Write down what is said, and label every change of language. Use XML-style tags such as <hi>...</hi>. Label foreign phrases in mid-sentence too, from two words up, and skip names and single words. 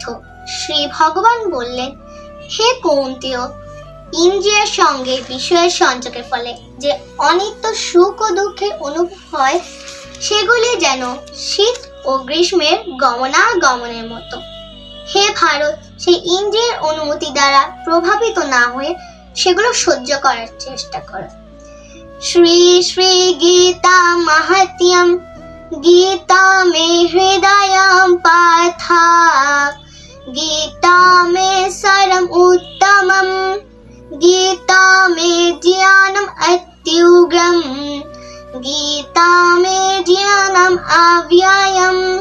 <bn>শ্রী ভগবান বললেন, হে কৌন্তেয়, ইন্দ্রিয়ের সঙ্গে বিষয়ের সংযোগের ফলে যে অনিত্য সুখ ও দুঃখের অনুভব হয়, সেগুলি যেন শীত ও গ্রীষ্মের গমনাগমনের মতো। হে ভারত, সেই ইন্দ্রিয়ের অনুমতি দ্বারা প্রভাবিত না হয়ে সেগুলো সহ্য করার চেষ্টা করো। শ্রী শ্রী গীতা মাহাত্ম্যম।</bn> <sa>গীতা মে হৃদয়ম পাঠা গীতা মে সারম উত্তমম গীতা মে জ্ঞানম অত্যুগ্রম গীতা মে জ্ঞানম অব্যয়ম।</sa>